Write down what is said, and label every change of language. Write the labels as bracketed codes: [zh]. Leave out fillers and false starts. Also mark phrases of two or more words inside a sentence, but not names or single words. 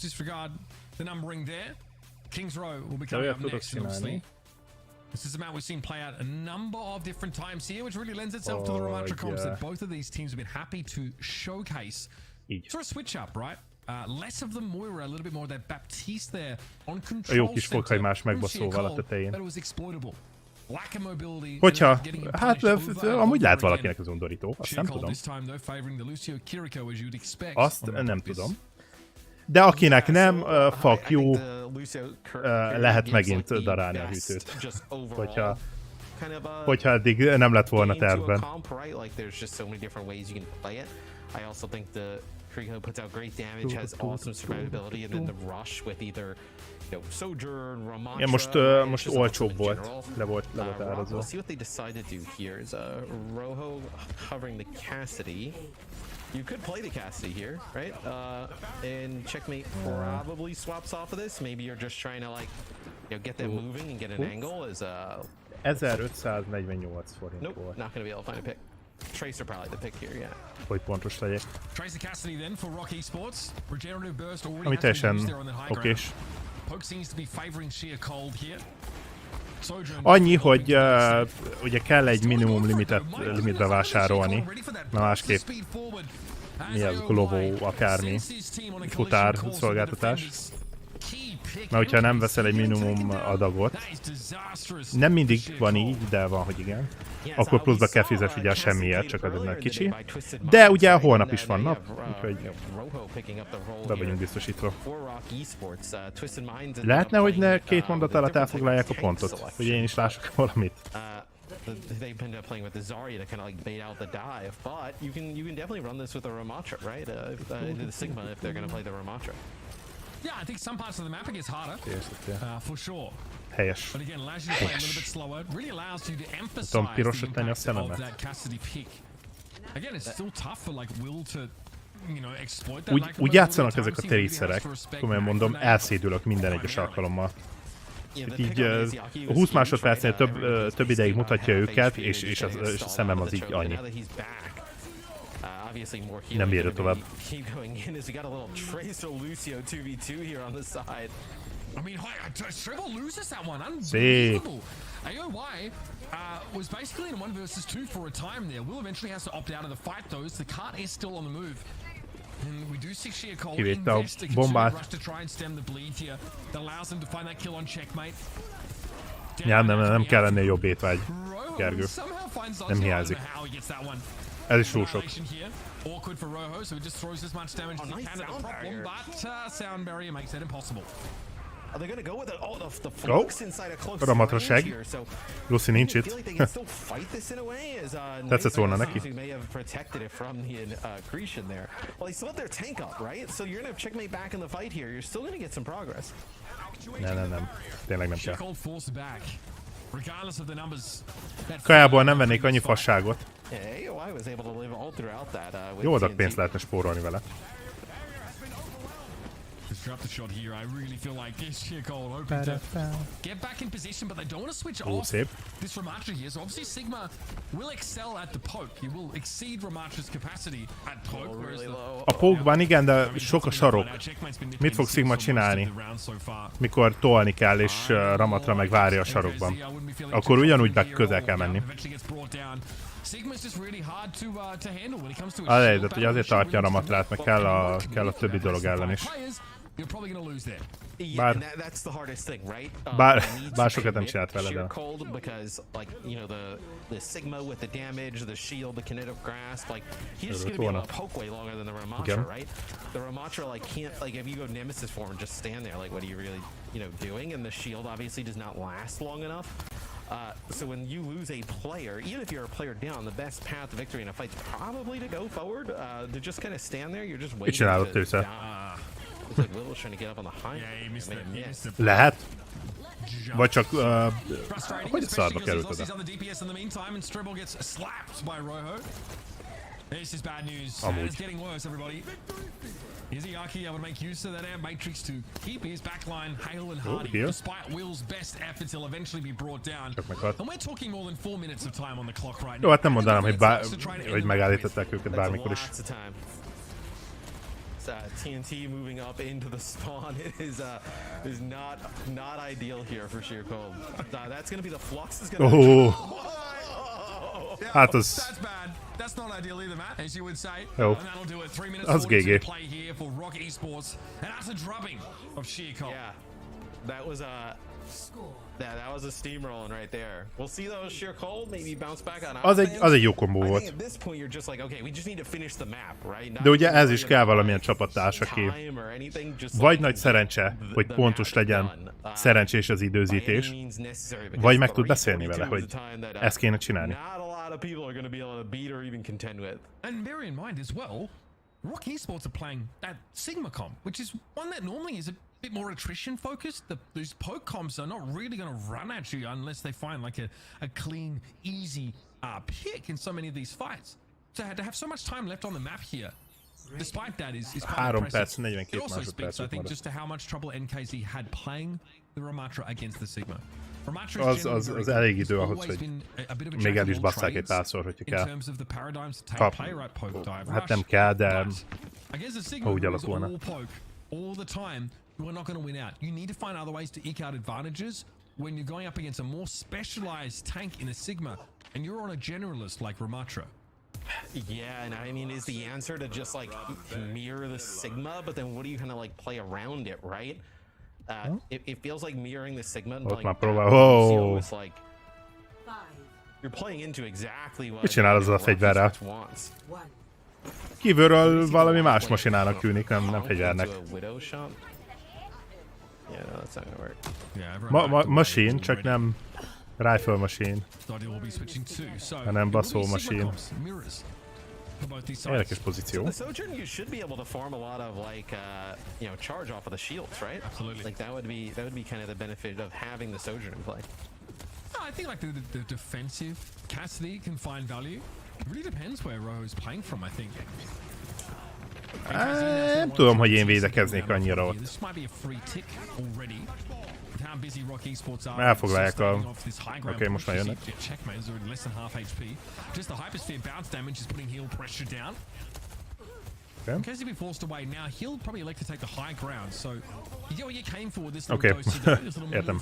[en] Disregard the numbering there. Kings Row will be coming up next, obviously. This is a map we've seen play out a number of different times here, which really lends itself to the Ramatra comps that both of these teams have been happy to showcase. For a switch up, right? Less of the Moira, a little bit more of that Baptiste there on control. [hu] Jó kis fokhagymás megbaszóval a tetején. [en] But it was exploitable. Lack of mobility. [hu] Hogyha, hát amúgy lehet valakinek az undorító, azt nem tudom. Azt nem tudom. De akinek nem, [en] fuck you, [hu] lehet megint darálni a hűtőt. Hogyha eddig nem lett volna tervben. [en] I also think the Kriko puts out great damage, has awesome survivability, and then the rush with either, you know, Sojourn, Ramatra. [hu] Ja, most olcsóbb volt. Le volt árazva. [en] We'll see what they decide to do here. Is Rojo covering the Cassidy. You could play the Cassidy here, right? And Checkmate probably swaps off of this. Maybe you're just trying to, like, you know, get them moving and get an angle. Is [hu] 1548 forint [en] nope, [hu] volt. [en] not gonna be able to find a pick. Tracer probably the pick here, yeah. [hu] Hogy pontos legyek. [en] Tracer Cassidy then for Rock Esports. Regenerative burst already [hu] ami teljesen okés. [en] Poke seems to be favoring sheer cold here. [hu] Annyi, hogy ugye kell egy minimum limitbe vásárolni, na másképp mi az Glovo, akármi, futár szolgáltatás. Mert hogyha nem veszel egy minimum adagot, nem mindig van így, de van, hogy igen, akkor pluszba kell fizes ugye semmiért, csak az egy kicsi. De ugye holnap is van nap, úgyhogy be vagyunk biztosítva. Lehetne, hogy ne 2 mondat alatt elfoglalják a pontot, hogy én is lássak valamit. [en] They end up playing with the Zarya to kind of like bait out the dive, but you can definitely run this with a Ramatra, right? Into the Sigma if they're going to play the Ramatra. Yeah, I think some parts of the map it gets harder, for sure. [hu] Helyes. [en] But again, allows you to play a little bit slower. Really allows you to emphasize the impact of that Cassidy pick. Again, it's still tough for like Will to, you know, exploit that. [hu] Úgy játszanak ezek a terészerek, komolyan mondom, elszédülök minden egyes alkalommal. Így 20 másodpercnél több ideig mutatja őket, és a szemem az így annyi. Nem bírja tovább. Szép. [en] AOY was basically in 1 versus 2 for a time there. Will eventually has to opt out of the fight though, so the cart is still on the move. And we do see sheer cold invest a considerable rush to try and stem the bleed here. That allows them to find that kill on Checkmate. [hu] Ja, nem kell ennél jobb étvágy, Gergő. Nem hiányzik. Ez is túl sok. [en] Awkward for Rojo, so he just throws as much damage as he can at the problem, but sound barrier makes that impossible. Are they going to go with the flux inside a close range here? So [hu] Lucy nincs itt. Tetszett volna neki. [en] He may have protected it from the accretion there. Well, he still had their tank up, right? So you're going to have Checkmate back in the fight here. You're still going to get some progress. [hu] Nem. Tényleg nem kell. Kajából nem vennék annyi fasságot. Jó adag pénzt lehetne spórolni vele. [en] Disrupt the shot here. I really feel like this sheer cold open to get back in position, but they don't want to switch off this Ramatra here. So obviously Sigma will excel at the poke. He will exceed Ramatra's capacity at poke. [hu] A poke-ban igen, de sok a sarok. Mit fog Sigma csinálni, mikor tolni kell, és Ramatra meg várja a sarokban? Akkor ugyanúgy be közel kell menni. Az hogy azért tartja a Ramatrát, meg kell a többi dolog ellen is. Bár sokat nem csinált vele, de... Igen. [en] So when you lose a player, even if you're a player down, the best path to victory in a fight is probably to go forward. To just kind of stand there, you're just waiting to die. Looks like Will was trying to get up on the high. [hu] Lehet. Vagy csak... hogy a szarba került oda? Amúgy. [en] Izayaki able to make use of that air matrix to keep his backline hale and hardy, despite Will's best efforts, he'll eventually be brought down. And we're talking more than 4 minutes of time on the clock right now. [hu] Jó, hát nem mondanám, hogy megállították őket bármikor is. [en] TNT moving up into the spawn is not ideal here for sheer cold. That's gonna be the flux is gonna. [hu] Hát az... [en] That's bad. That's not ideal either, Matt, as you would say. [hu] Jó. [en] And that'll do it. 3 minutes [hu] Az GG. [en] play here for Rock Esports. And that's a drubbing of sheer cold. Yeah. That was a steamrolling right there. We'll see though, sheer cold maybe bounce back on. [hu] Az egy jó kombó volt. [en] At this point you're just like, okay, we just need to finish the map, right? [hu] De ugye ez is kell valamilyen csapattárs, aki vagy nagy szerencse, hogy pontos legyen, szerencsés az időzítés, vagy meg tud beszélni vele, hogy ezt kéne csinálni. [en] And bear in mind as well, Rock Esports are playing that Sigma comp, which is one that normally is a bit more attrition focused. Those poke comps are not really going to run at you unless they find like a clean, easy pick in so many of these fights. So to have so much time left on the map here, despite that, is quite impressive. It also speaks, I think, just to how much trouble NKZ had playing the Ramatra against the Sigma. [hu] Az elég idő ahhoz, hogy még el is basszák egy párszor, hogyha kell. Hát nem kell, de ha úgy alakulna. [en] All the time, we're not going to win out. You need to find other ways to eke out advantages when you're going up against a more specialized tank in a Sigma, and you're on a generalist like Ramatra. Yeah, and I mean, is the answer to just like mirror the Sigma, but then what do you kind of like play around it, right? It feels like mirroring the Sigma. [hu] Ott már próbál. Oh. [en] Like, you're playing into exactly what. [hu] Mit csinál azzal a fegyverrel? Kívülről valami más masinának tűnik, nem fegyvernek. Machine, csak nem [en] rifle machine, [hu] hanem baszó machine. Érdekes pozíció. [en] The Sojourn, you should be able to farm a lot of like charge off of the shields, right? Absolutely. Like that would be kind of the benefit of having the Sojourn in play. I think like the defensive Cassidy can find value. It really depends where Roho is playing from, I think. [hu] Nem tudom, hogy én védekeznék annyira ott. Elfoglalják a... Oké, most már jönnek. Oké, értem.